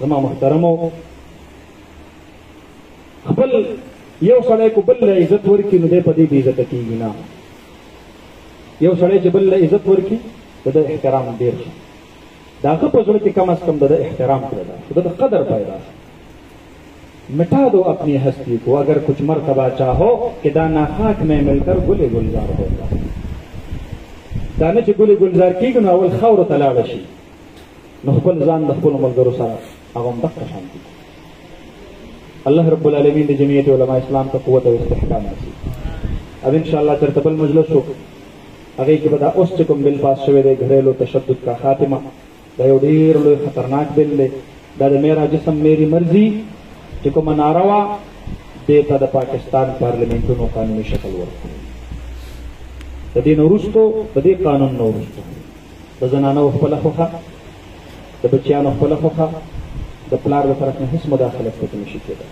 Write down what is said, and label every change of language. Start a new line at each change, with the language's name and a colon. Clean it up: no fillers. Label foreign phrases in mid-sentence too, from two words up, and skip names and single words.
Pashto: زما محترمو، خپل یو سړی کو بل له عزت ورکړي نو دی په دې بې عزته کېږي نه. یو سړی چې بل له عزت ورکړي د ده احترام ډېر شي، د هغه په زړه کې کم از کم د ده احترام پیدا شي، د ده قدر پیدا شي.
Urdu: مٹا دو اپنی ہستی کو اگر کچھ مرتبہ چاہو کہ دانا خاک میں مل کر گل گلزار ہوگا.
Pashto: دانه چې ګل گلزار کېږي نو اول خاورو ته لاړه شي، نو خپل ځان د خپلو ملګرو سره هغه هم دغه شان دي. الله رب العالمین د جمعیت علما اسلام ته قوت او استحکام نصیب. اب انشاءالله چېرته بل مجلس شو، هغې کې به دا اوس چې کوم بل پاس شوی دی
Urdu: گھریلو تشدد کا خاتمه،
Pashto: دا یو ډېر لوی خطرناک بل دی. دا د
Urdu: میرا جسم میری مرضی
Pashto: چې کومه ناره وه، دې ته د پاکستان پارلیمنټونو قانوني شکل ورکړو. د دې نه وروستو، د دې قانون نه وروستو د زنانو خپله خوښه، د بچیانو خپله خوښه، د پلار د طرف نه هېڅ مداخلت پکې نشي کېدلی.